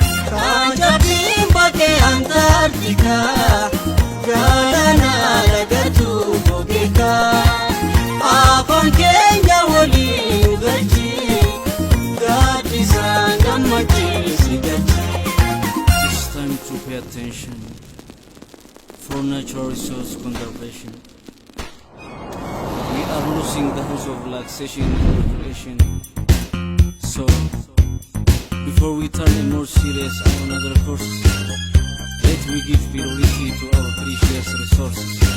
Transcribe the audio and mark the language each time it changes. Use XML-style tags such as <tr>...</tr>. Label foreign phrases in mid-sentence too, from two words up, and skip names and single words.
<om>Kan jabbiin bakkee Antaartikaa, galaana lagatu gogeekaa. Afaan keenya waliin galchi, gaaddisaan gammachiisi galchi.</om> <en>It's time to pay attention for natural resource conservation. We are losing the house of relaxation and recreation. So, before we turn a more serious and another course, let me give priority to our precious resources.</en>